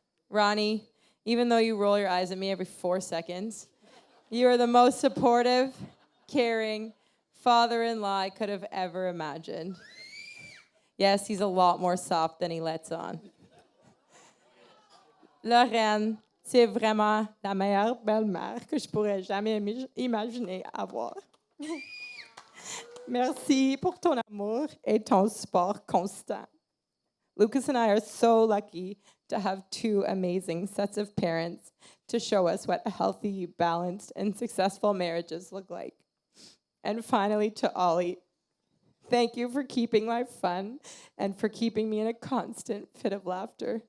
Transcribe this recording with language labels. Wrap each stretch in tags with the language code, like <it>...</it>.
<en>Ronnie, even though you roll your eyes at me every 4 seconds, you are the most supportive, caring father-in-law I could have ever imagined. Yes, he's a lot more soft than he lets on.</en> <fr>Lorraine, c'est vraiment la meilleure belle-mère que je pourrais jamais imaginer avoir. Merci pour ton amour et ton support constant.</fr> <en>Lucas and I are so lucky to have 2 amazing sets of parents, to show us what healthy, balanced, and successful marriages look like. And finally, to Ollie, thank you for keeping life fun and for keeping me in a constant fit of laughter.</en>